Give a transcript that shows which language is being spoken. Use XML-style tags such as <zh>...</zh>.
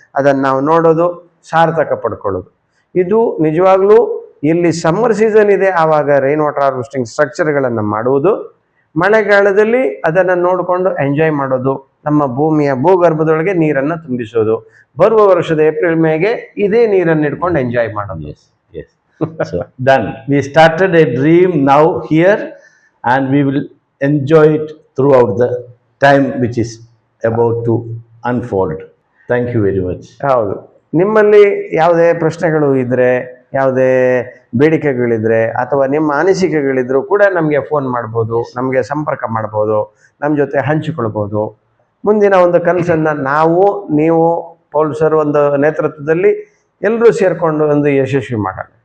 <kn>ಅದನ್ನು ನಾವು ನೋಡೋದು, ಸಾರ್ಥಕ ಪಡ್ಕೊಳ್ಳೋದು. ಇದು ನಿಜವಾಗ್ಲೂ ಇಲ್ಲಿ ಸಮ್ಮರ್ ಸೀಸನ್ ಇದೆ, ಆವಾಗ ರೈನ್ ವಾಟರ್ ಹಾರ್ವೆಸ್ಟಿಂಗ್ ಸ್ಟ್ರಕ್ಚರ್ಗಳನ್ನು ಮಾಡುವುದು. ಮಳೆಗಾಲದಲ್ಲಿ ಅದನ್ನು ನೋಡಿಕೊಂಡು ಎಂಜಾಯ್ ಮಾಡೋದು, ನಮ್ಮ ಭೂಮಿಯ ಭೂಗರ್ಭದೊಳಗೆ ನೀರನ್ನು ತುಂಬಿಸೋದು. ಬರುವ ವರ್ಷದ ಏಪ್ರಿಲ್ ಮೇಗೆ ಇದೇ ನೀರನ್ನು ಇಟ್ಕೊಂಡು ಎಂಜಾಯ್ ಮಾಡೋದು.</kn> <en>So done. We started a dream now here and we will enjoy it throughout the time which is about to unfold. Thank you very much.</en> <kn>ಹೌದು. ನಿಮ್ಮಲ್ಲಿ ಯಾವುದೇ ಪ್ರಶ್ನೆಗಳು ಇದ್ದರೆ, ಯಾವುದೇ ಬೇಡಿಕೆಗಳಿದ್ರೆ ಅಥವಾ ನಿಮ್ಮ ಅನಿಸಿಕೆಗಳಿದ್ರೂ ಕೂಡ ನಮಗೆ ಫೋನ್ ಮಾಡ್ಬೋದು, ನಮಗೆ ಸಂಪರ್ಕ ಮಾಡ್ಬೋದು, ನಮ್ಮ ಜೊತೆ ಹಂಚಿಕೊಳ್ಬೋದು. ಮುಂದಿನ ಒಂದು ಕನಸನ್ನು ನೀವು ಪೌಲ್ ಸರ್ ಒಂದು ನೇತೃತ್ವದಲ್ಲಿ ಎಲ್ಲರೂ ಸೇರಿಕೊಂಡು ಒಂದು ಯಶಸ್ವಿ ಮಾಡೋಣ.</kn>